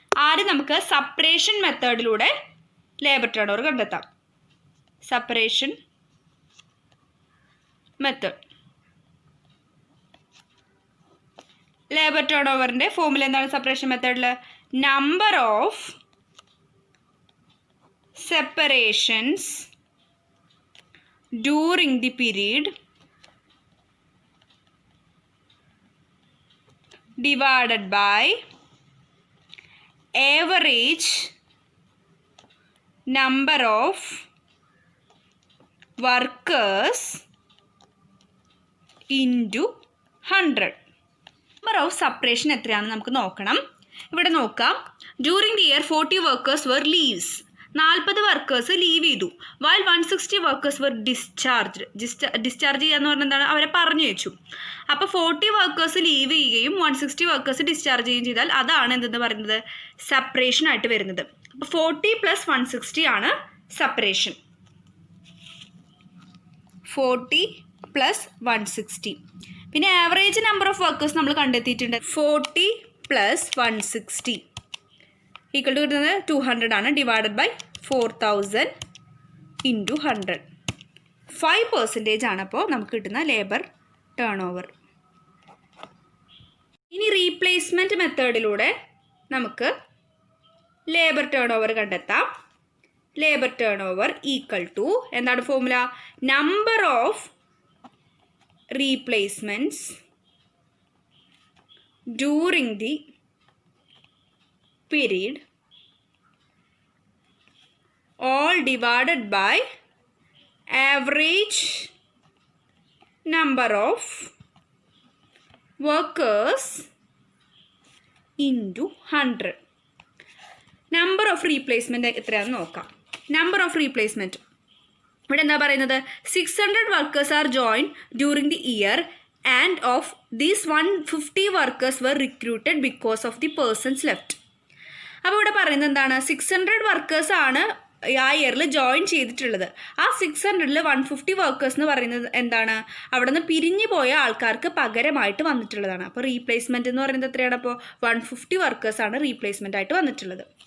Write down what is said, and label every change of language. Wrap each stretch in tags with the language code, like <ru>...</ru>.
<ml>ആദ്യം നമുക്ക് separation മെത്തേഡിലൂടെ labour turn over കണ്ടെത്താം.</ml> <en>Separation method.</en> <ml>Labour turn ഓവറിൻ്റെ formula എന്താണ് സെപ്പറേഷൻ മെത്തേഡിൽ?</ml> <en>Number of separations during the period divided by average number of workers into 100. Number of separation</en> <ml>എത്രയാണെന്ന് നമുക്ക് നോക്കണം. ഇവിടെ നോക്കാം.</ml> <en>During the year 40 workers were leaves.</en> <ml>40 workers leave ചെയ്തു.</ml> <en>While 160 workers were discharge.</en> <ml>Discharge ചെയ്യുക എന്ന് പറഞ്ഞാൽ എന്താണ്? അവരെ പറഞ്ഞു വെച്ചു. അപ്പോൾ 40 വർക്കേഴ്സ് ലീവ് ചെയ്യുകയും 160 വർക്കേഴ്സ് ഡിസ്ചാർജ് ചെയ്യുകയും ചെയ്താൽ അതാണ് എന്തെന്ന് പറയുന്നത്? സെപ്പറേഷൻ ആയിട്ട് വരുന്നത്. അപ്പോൾ 40 + 160 ആണ് സെപ്പറേഷൻ. 40 + 160. പിന്നെ</ml> <en>average number of workers</en> <ml>നമ്മൾ കണ്ടെത്തിയിട്ടുണ്ട്. 40 + 160 ഈക്വൽ ടു കിട്ടുന്നത് 200 ആണ്.</ml> <en>Divided by 4000 into 100.</en> <ml>5% ആണ് അപ്പോൾ നമുക്ക് കിട്ടുന്ന ലേബർ ടേൺ ഓവർ. ഇനി റീപ്ലേസ്മെൻറ്റ് മെത്തേഡിലൂടെ നമുക്ക് ലേബർ ടേൺ ഓവർ കണ്ടെത്താം.</ml> <en>labour turn over equal to</en> <ml>എന്താണ് formula?</ml> <en>Number of replacements during the period all divided by average number of workers into 100. number of replacement</en> <ml>എത്രയാണെന്ന് നോക്കാം.</ml> <en>number of replacement</en> <ml>ഇവിടെ എന്താ പറയുന്നത്?</ml> <en>600 workers are joined during the year and of these 150 workers were recruited because of the persons left.</en> <ml>അപ്പോൾ ഇവിടെ പറയുന്നത് എന്താണ്? 600 workers ആണ് ആ ഇയറിൽ ജോയിൻ ചെയ്തിട്ടുള്ളത്. ആ 600ൽ 150 വർക്കേഴ്സ് എന്ന് പറയുന്നത് എന്താണ്? അവിടെ നിന്ന് പിരിഞ്ഞു പോയ ആൾക്കാർക്ക് പകരമായിട്ട് വന്നിട്ടുള്ളതാണ്. അപ്പോൾ റീപ്ലേസ്മെൻറ്റ് എന്ന് പറയുന്നത് എത്രയാണ്? അപ്പോൾ 150 വർക്കേഴ്സ് ആണ് റീപ്ലേസ്മെൻ്റ് ആയിട്ട് വന്നിട്ടുള്ളത്.</ml>